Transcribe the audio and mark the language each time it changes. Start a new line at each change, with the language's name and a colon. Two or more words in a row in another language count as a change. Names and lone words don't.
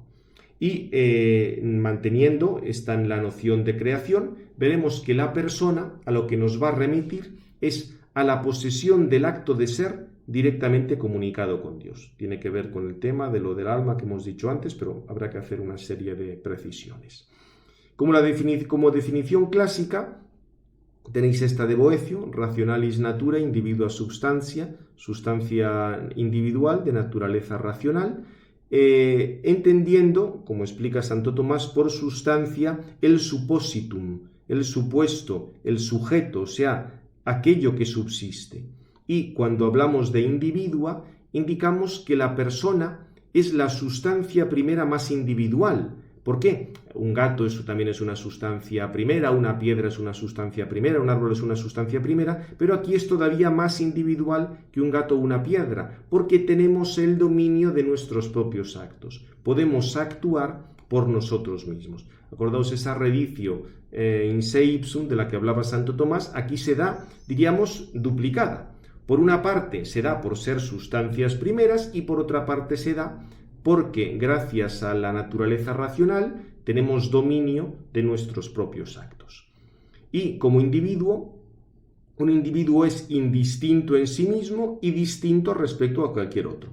Spanish: Y manteniendo esta en la noción de creación, veremos que la persona a lo que nos va a remitir es a la posesión del acto de ser directamente comunicado con Dios. Tiene que ver con el tema de lo del alma que hemos dicho antes, pero habrá que hacer una serie de precisiones. Como definición clásica, tenéis esta de Boecio:
Latin: rationalis natura individua substantia,
Spanish: sustancia individual de naturaleza racional, entendiendo, como explica Santo Tomás, por sustancia el suppositum, el supuesto, el sujeto, o sea, aquello que subsiste. Y cuando hablamos de individua, indicamos que la persona es la sustancia primera más individual. ¿Por qué? Un gato también es una sustancia primera, una piedra es una sustancia primera, un árbol es una sustancia primera, pero aquí es todavía más individual que un gato o una piedra, porque tenemos el dominio de nuestros propios actos. Podemos actuar por nosotros mismos. Acordaos esa
Latin: reditio in se ipsum
Spanish: de la que hablaba Santo Tomás, aquí se da, duplicada. Por una parte se da por ser sustancias primeras y por otra parte se da porque gracias a la naturaleza racional tenemos dominio de nuestros propios actos. Y como individuo, un individuo es indistinto en sí mismo y distinto respecto a cualquier otro.